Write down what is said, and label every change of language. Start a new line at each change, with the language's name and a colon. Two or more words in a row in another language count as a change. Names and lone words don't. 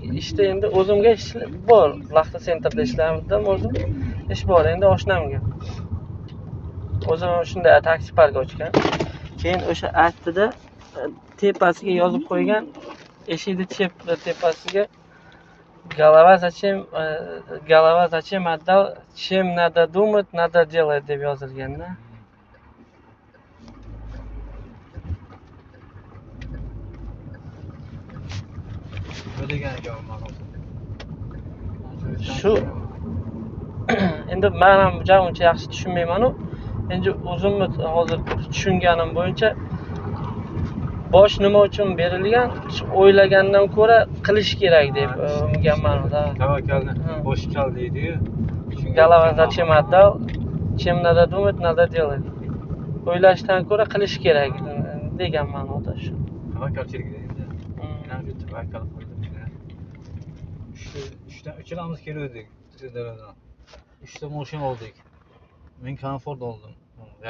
Uzbek: Ishda endi o'zimga ish bor. Laxta sentrda ishlardim o'zim. Ish bor endi oshnamga. O'zim shunday taksi park ochgan. Keyin o'sha aytdi-da, tepasiga yozib qo'ygan, eshikni tepasiga
Russian: голова зачем отдал, чем надо думать, надо делать
Uzbek: deb yozilganda. Shu endi men ham uncha yaxshi tushunmayman-u. Endi o'zimni hozir tushunganim bo'yicha bosh nima uchun berilgan, o'ylagandan ko'ra qilish kerak deb ungan ma'noda. Tavakkalni bosh kal deydi-yu.
Russian: Голова зачем отдал, чем надо думать, надо делать.
Uzbek: O'ylashdan ko'ra qilish kerak degan ma'noda shu. Tavakkalchilik endi. Men shu tavakkal qildim. Uchalamiz keldik Sirdaryodan. 3 ta mashina oldik. Men komfort oldim. Yaxshi.